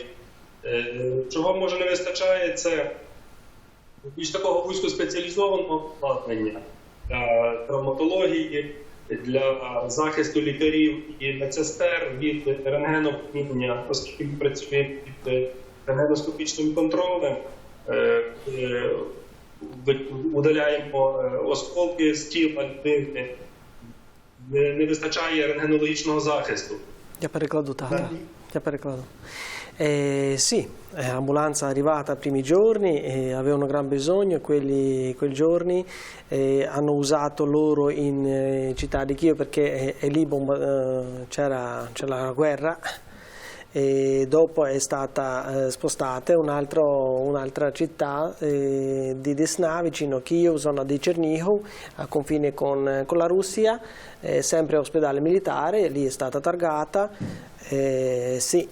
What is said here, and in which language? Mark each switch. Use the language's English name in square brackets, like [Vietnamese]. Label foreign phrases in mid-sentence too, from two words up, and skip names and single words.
[Ukrainian] Чого може не вистачає, це більш такого вузькоспеціалізованого обладнання для травматології, для захисту лікарів і медсестер від рентгенопромінення, оскільки ми працюємо під рентгеноскопічним контролем, удаляємо осколки з тіла людини, не вистачає рентгенологічного захисту. Я перекладу, так. Я перекладу. [Italian] Sì, l'ambulanza è arrivata ai primi giorni e avevano gran bisogno, quei giorni hanno usato loro in città di Kiev perché è lì c'era la guerra e dopo è stata spostata in un'altra città di Desna, vicino a Kiev, zona di Chernihiv, a confine con la Russia, sempre ospedale militare, lì è stata targata, sì.